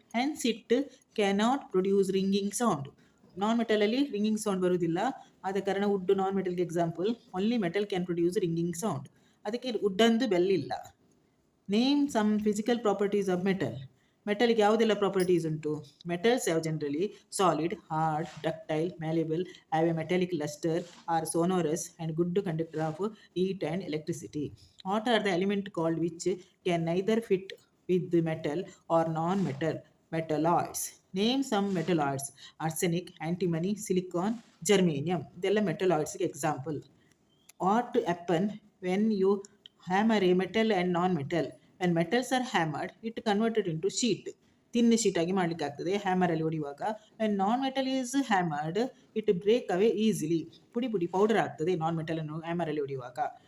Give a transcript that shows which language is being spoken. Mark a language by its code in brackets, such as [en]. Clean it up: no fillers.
[en] Hence it cannot produce ringing sound. [kn] Non ಮೆಟಲಲ್ಲಿ ringing sound ಬರುವುದಿಲ್ಲ, ಆದ ಕಾರಣ wood non ಮೆಟಲ್ಗೆ example. [en] Only metal can produce ringing sound. [kn] ಅದಕ್ಕೆ wood ಅಂದು bell ಇಲ್ಲ. [en] Name some physical properties of metal. [kn] ಮೆಟಲ್ಗೆ ಯಾವುದೆಲ್ಲ properties ಉಂಟು? [en] Metals have generally solid, hard, ductile, malleable, have a metallic lustre, are sonorous and good conductor of heat and electricity. What are the element called which can neither fit with the metal or non-metal? Metalloids. Name some metalloids. Arsenic, antimony, silicon, germanium. [kn] ಇದೆಲ್ಲ ಮೆಟಲಾಯ್ಡ್ಸ್ಗೆ example. [en] What happen when you hammer a metal and non-metal? When metals are hammered, it converted into sheet. [kn] ತಿನ್ sheet ಆಗಿ ಮಾಡ್ಲಿಕ್ಕೆ ಆಗ್ತದೆ hammer ಅಲ್ಲಿ ಹೊಡೆಯುವಾಗ. [en] when non-metal is hammered, it break away easily. [kn] ಪುಡಿ ಪುಡಿ powder ಆಗ್ತದೆ ನಾನ್ ಮೆಟಲ್ ಅನ್ನು ಹ್ಯಾಮರ್ ಅಲ್ಲಿ ಹೊಡೆಯುವಾಗ.